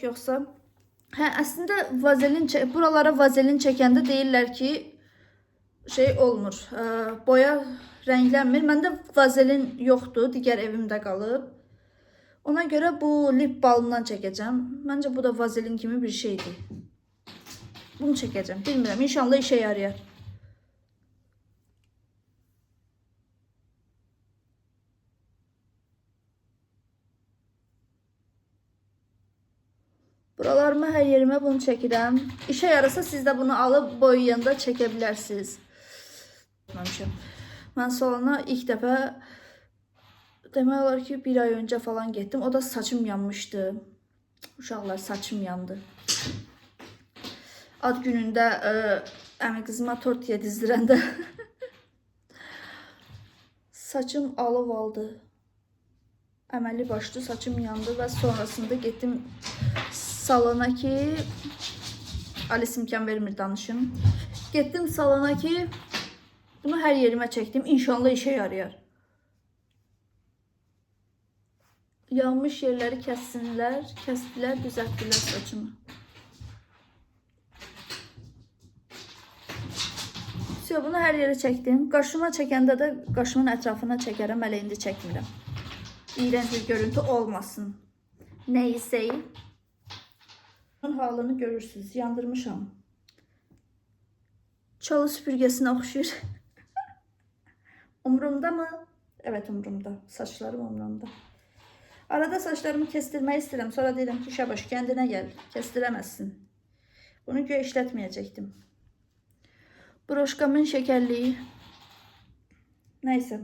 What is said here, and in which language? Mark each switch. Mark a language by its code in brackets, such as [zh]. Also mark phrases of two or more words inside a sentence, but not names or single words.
[az] Yoxsa əslində buralara vazelin çəkəndə deyirlər ki, şey olmur. Boya rənglənmir. Məndə vazelin yoxdur. Digər evimdə qalıb. Ona görə bu lip balmdan çəkəcəm. Məncə bu da vazelin kimi bir şeydir. Bunu çəkəcəm. Bilmirəm. [tr] İnşallah işe yarayar. [az] Buralarıma, her yerime bunu çəkirəm. [tr] İşe yarasa siz de bunu alıp boyayanda çəkebilirsiniz. [az] Ben salona ilk dəfə demək olar ki 1 ay önce falan getdim. O da saçım yanmıştı. Uşaqlar, saçım yandı. Ad günündə əmi qızıma tort yedizdirəndə saçım alov aldı. Əməlli başlı saçım yandı ve sonrasında getdim salona ki, Alice imkan vermir danışım. Getdim salona ki, bunu her yerime çektim. [tr] İnşallah işe yarayar. [az] Yanmış yerleri kəssinlər, kəsdilər, düzəltdilər saçımı. [tr] Bunu her yere çektim. [az] Qaşıma çəkəndə də qaşımın ətrafına çəkərəm, hələ indi çəkmirəm. [tr] İğrenç bir görüntü olmasın. [az] Neyse. Halını görürsünüz. Yandırmışam. [tr] Çalı süpürgesine oxşuyur. Umrumda mı? Evet, umrumda. Saçlarım umrumda. Arada saçlarımı kestirmeyi istedim. Sonra dedim ki Şabaş kendine gel. Kestiremezsin. Bunu güya işletmeyecektim. Broşkamın şekerliği. Neyse.